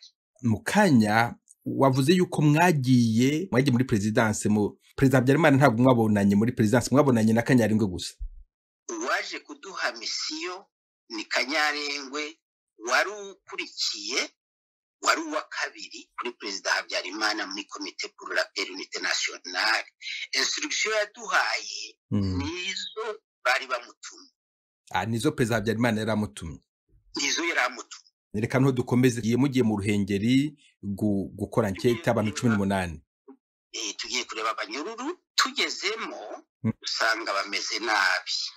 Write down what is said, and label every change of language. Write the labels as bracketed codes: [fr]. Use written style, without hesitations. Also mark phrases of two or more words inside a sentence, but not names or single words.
[rw] Mukanya wavuze yuko mwagiye muri presidence, mu Perezida Habyarimana ntabwo mwabonanye muri presidence, mwabonanye na Kanyarengwe gusa. Waje kuduha misiyo ni Kanyarengwe, wari ukurikiye, wari uwa kabiri kuri Perezida Habyarimana muri [fr] Comité pour la paix et l'unité nationale. [rw] Instruction yaduhaye nizo bari bamutumye. Nizo Perezida Habyarimana yaramutumye. Nizo yaramutumye. Reka no dukomeze. Mugiye mu Ruhengeri gukora nkete abantu 18. Tugiye kureba abanyururu. Tugezemo usanga bameze nabi.